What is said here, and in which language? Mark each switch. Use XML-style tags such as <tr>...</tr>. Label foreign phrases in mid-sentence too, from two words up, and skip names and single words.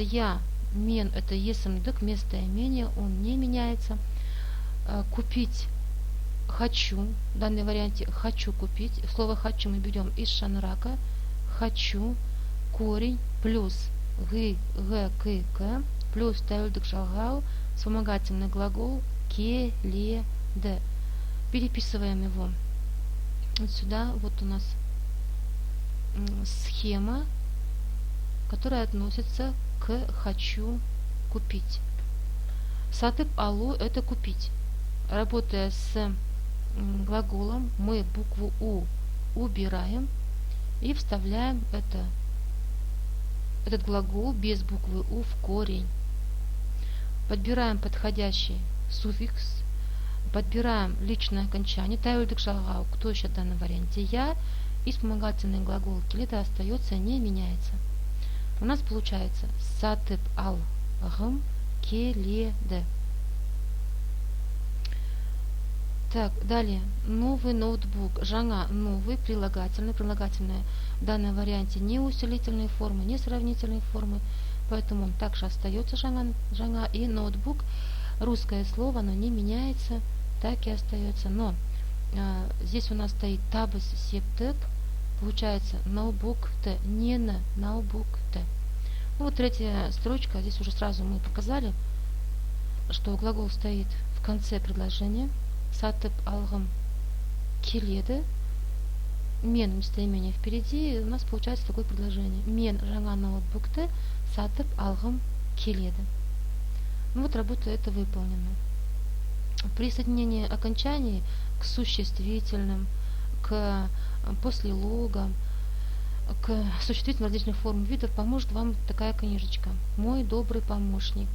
<ru>Я, мен, это есмдык, местоимение, он не меняется. Купить хочу, в данном варианте хочу купить. Слово хочу мы берем из шанрака. Хочу, корень, плюс г, к, плюс</ru> <kk>тәуелдік жалғау,</kk> <ru>вспомогательный глагол келеді. Переписываем его вот сюда. Вот у нас схема, которая относится к хочу купить.</ru> <kk>Сатып алу</kk> <ru>это купить. Работая с глаголом, мы букву у убираем и вставляем этот глагол без буквы у в корень. Подбираем подходящий суффикс, подбираем личное окончание,</ru> <kk>тәуелдік жалғау,</kk> <ru>кто еще в данном варианте я, и вспомогательный глагол келеді остается, не меняется. У нас получается</ru> <kk>сатып алғым келеді.</kk> <ru>Так, далее. Новый ноутбук. Жаңа, новый, прилагательный. Прилагательное в данном варианте не усилительной формы, не сравнительной формы, поэтому он также остается жаңа, и ноутбук. Русское слово, оно не меняется, так и остается. Но здесь у нас стоит</ru> <kk>табыс септык,</kk> <ru>получается ноутбук т, не на ноутбук т. Ну, вот третья строчка, здесь уже сразу мы показали, что глагол стоит в конце предложения.</ru> <kk>Сатып алғым келеді.</kk> <ru>Мен местоимение впереди, и у нас получается такое предложение.</ru> <kk>Мен жаңа ноутбукты сатып алғым келеді.</kk> <ru>Ну вот работа эта выполнена. При соединении окончаний к существительным, к послелогам, к существительным различных форм видов поможет вам такая книжечка «Мой добрый помощник».</ru>